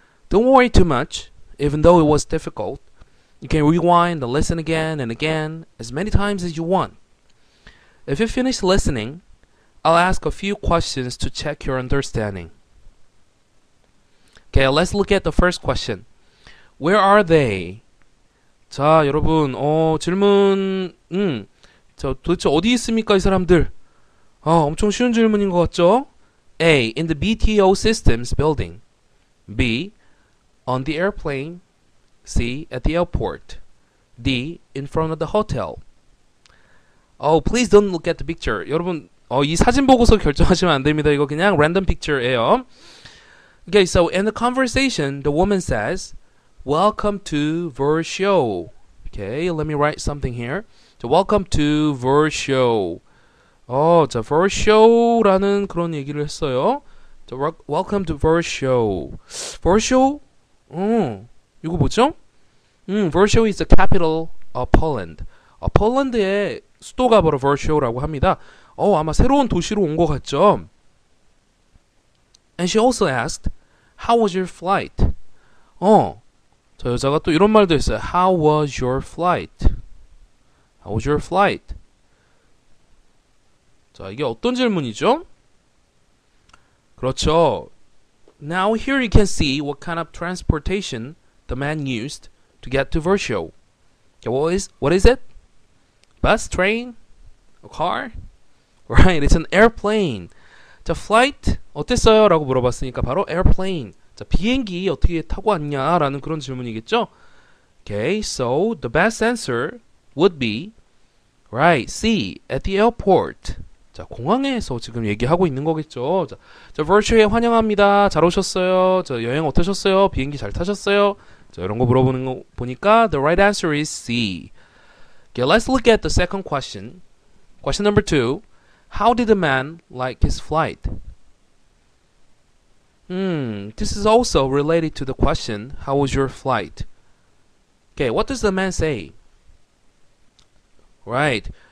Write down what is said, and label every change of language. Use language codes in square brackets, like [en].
[en] Don't worry too much, even though it was difficult. You can rewind and listen again and again, as many times as you want. If you finish listening, I'll ask a few questions to check your understanding. Okay, let's look at the first question. Where are they? [ko] 자, 여러분, 질문, 도대체 어디 있습니까, 이 사람들? 엄청 쉬운 질문인 것 같죠? [en] A. In the BTO Systems building. B. On the airplane. C. At the airport. D. In front of the hotel. Please don't look at the picture. [ko] 여러분, 이 사진 보고서 결정하시면 안 됩니다. 이거 그냥 [en] random picture [ko] 예요. [en] Okay, so in the conversation, the woman says, "Welcome to Warsaw." Okay, let me write something here. So, welcome to Warsaw. [ko] 자, Warshaw라는 그런 얘기를 했어요. [en] 자, welcome to Warsaw. Warsaw? [ko] 이거 뭐죠? [en] Warsaw is the capital of Poland. [ko] 폴란드의 수도가 바로 Warshaw라고 합니다. 아마 새로운 도시로 온 것 같죠? [en] And she also asked, "How was your flight?" [ko] 저 여자가 또 이런 말도 했어요. [en] How was your flight? How was your flight? [ko] 자, 이게 어떤 질문이죠? 그렇죠. [en] Now here you can see what kind of transportation the man used to get to Warsaw. Okay, what is it? Bus, train, a car? Right, it's an airplane. [ko] 자, flight 어땠어요? 라고 물어봤으니까 바로 airplane. 자, 비행기 어떻게 타고 왔냐? 라는 그런 질문이겠죠? [en] Okay, so the best answer would be right, C, at the airport. [ko] 자, 공항에서 지금 얘기하고 있는 거겠죠. 자, Warshaw에 환영합니다. 잘 오셨어요. 자, 여행 어떠셨어요? 비행기 잘 타셨어요? 자, 이런 거 물어보는 거 보니까 [en] the right answer is C. Okay, let's look at the second question. Question number 2. How did the man like his flight? This is also related to the question, how was your flight? Okay, what does the man say? Right.